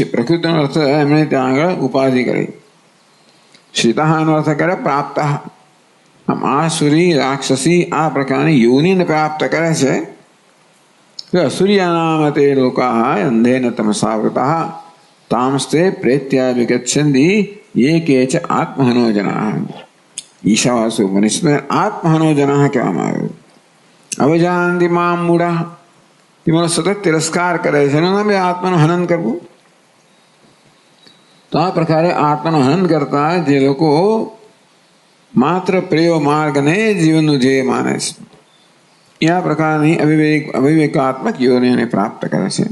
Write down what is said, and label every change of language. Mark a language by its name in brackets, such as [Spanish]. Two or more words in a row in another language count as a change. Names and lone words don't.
[Gujarati] પ્રકૃતિનો અર્થ એમણે ત્યાં આગળ ઉપાધિ કરી. શ્રિતાનો અર્થ કરે પ્રાપ્ત. આમ આસુરી રાક્ષસી આ પ્રકારની યોનિને પ્રાપ્ત કરે છે. [Sanskrit] અસુર્યાનામ તે લોકા અંધેન તમસાવૃતા તામસ્તે પ્રેત્યા વિગચ્છન્તિ ये केच आत्महनो जनाः. ईशावासु उपनिषद आत्महनो जनाः [Gujarati] કહેવામાં આવ્યું. [Sanskrit] અવજાનંતિ મામ મૂઢાઃ, [Gujarati] તેનો સતત તિરસ્કાર કરે છે. એનું નામ આત્માનું હનન કરવું. તો આ પ્રકારે આત્માનું હનન કરતા જે લોકો માત્ર પ્રેયો માર્ગને જીવનનું ધ્યેય માને છે, એ આ પ્રકારની અવિવેકાત્મક યોનિઓને પ્રાપ્ત કરે છે.